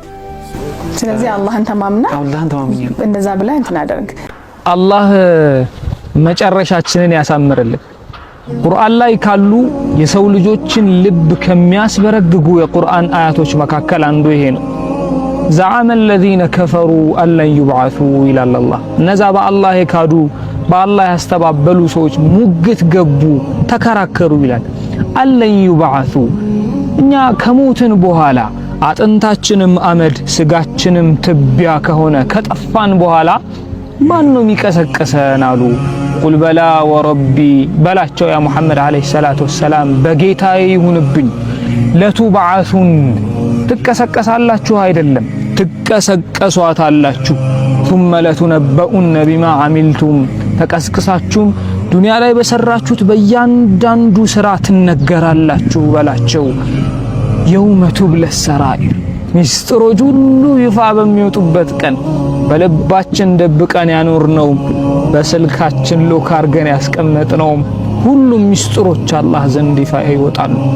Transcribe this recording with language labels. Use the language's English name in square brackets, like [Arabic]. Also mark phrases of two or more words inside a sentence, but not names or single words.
[Amharic] ስለዚህ አላህን ተማምና እንደዛ ብለህ እንትን አደርግ። አላህ መጨረሻችንን ያሳምርልን። ቁርአን ላይ ካሉ የሰው ልጆችን ልብ ከሚያስበረግጉ የቁርአን አያቶች መካከል አንዱ ይሄ ነው። [Arabic] زعم الذين كفروا أن لن يبعثوا [Amharic] ይላል አላህ። እነዛ በአላህ የካዱ በአላህ ያስተባበሉ ሰዎች ሙግት ገቡ፣ ተከራከሩ ይላል። [Arabic] أن لن يبعثوا [Amharic] እኛ ከሞትን በኋላ አጥንታችንም አመድ ስጋችንም ትቢያ ከሆነ ከጠፋን በኋላ ማን ነው የሚቀሰቀሰን አሉ። [Arabic] قل بلى وربي [Amharic] በላቸው [Arabic] يا محمد عليه الصلاة والسلام [Amharic] በጌታዬ ይሁንብኝ ለቱብዓቱን ትቀሰቀሳላችሁ አይደለም ትቀሰቀሷታላችሁ [Arabic] ثم لتنبؤن بما عملتم [Amharic] ተቀስቅሳችሁም ዱንያ ላይ በሰራችሁት በእያንዳንዱ ስራ ትነገራላችሁ በላቸው። [Arabic] يوم تبلى السرائر [Amharic] ሚስጥሮች ሁሉ ይፋ በሚወጡበት ቀን በልባችን ደብቀን ያኖርነው በስልካችን ሎክ አርገን ያስቀመጥነው ሁሉም ሚስጥሮች አላህ ዘንድ ይፋ ይወጣሉ።